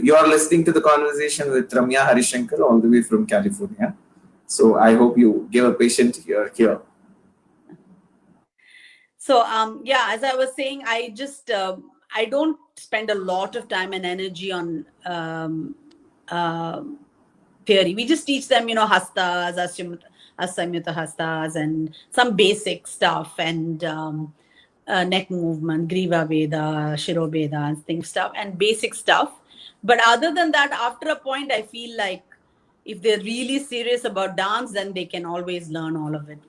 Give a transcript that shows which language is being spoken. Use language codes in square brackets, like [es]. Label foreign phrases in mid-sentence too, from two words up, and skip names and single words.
[en] You are listening to the conversation with Ramya Harishankar all the way from California. So I hope you give a patient ear here. So, as I was saying, I just, I don't spend a lot of time and energy on theory. We just teach them, hastas, asamyuta hastas, and some basic stuff, and neck movement, griva veda, shiro veda, and things stuff, and basic stuff. But other than that, after a point, I feel like if they're really serious about dance, then they can always learn all of it.